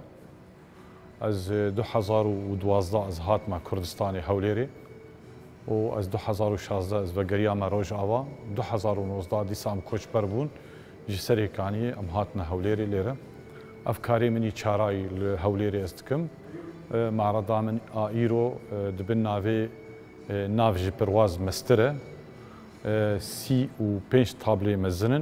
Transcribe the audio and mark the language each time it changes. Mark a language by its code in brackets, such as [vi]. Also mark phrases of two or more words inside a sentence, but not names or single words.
[ku] Ez 2012 ez hatime Kurdistanê Hewlêrê û ez 2016 ez vegeriya me Rojava, 2019 dîsa em koçber bûn ji Serêkaniyê em hatine Hewlêrê lêre. Ev karê minî çarayî li Hewlêrê ez dikim. معرضا من ئایرۆ دبن ناوێ ناو ji pirwaz mestir e 35 tablê mezinin